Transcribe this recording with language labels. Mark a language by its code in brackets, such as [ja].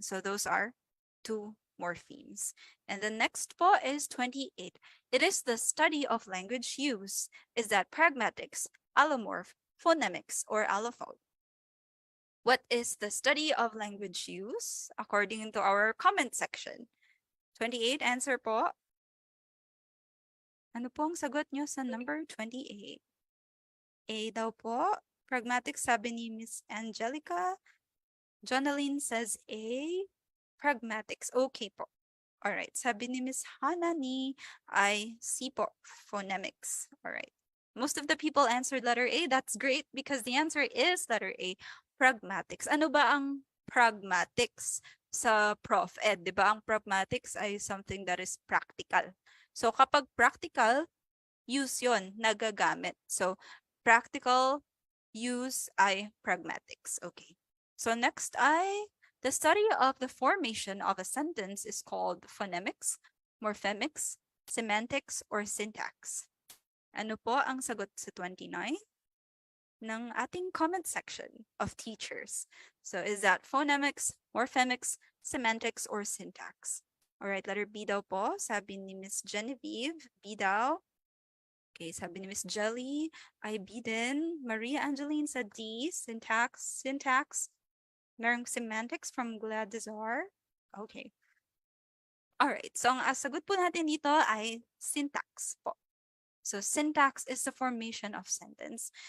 [en] So, those are two morphemes. And the next po is 28. It is the study of language use. Is that pragmatics, allomorph, phonemics, or allophone? What is the study of language use according to our comment section? 28, answer po. [tl] Ano po ang sagot nyo sa number 28? A daw po. Pragmatics, sabi ni Miss Angelica. [en] Jonaline says A. Pragmatics. Okay po. Alright. [tl] Sabi ni Miss Hanani ay C po. Phonemics. Alright. [en] Most of the people answered letter A. That's great because the answer is letter A. Pragmatics. [tl] Ano ba ang pragmatics sa Prof Ed? Di ba ang pragmatics ay [en] something that is practical. [tl] So kapag practical, use yon nagagamit. So practical use ay pragmatics. Okay. [en] So next ay the study of the formation of a sentence is called phonemics, morphemics, semantics, or syntax? [tl] Ano po ang sagot sa 29 ng ating comment section of teachers? [en] So is that phonemics, morphemics, semantics, or syntax? [tl] Alright, letter B daw po, sabi ni Miss Genevieve. B daw. [en] Okay, [tl] sabi ni [en] Miss Jelly, [tl] ay B din. [en] Maria Angeline said D, syntax. [tl] Merong [en] semantics from Gladizar. Okay. [tl] Alright, so ang sagot po natin dito ay syntax po. [en] So syntax is the formation of sentence.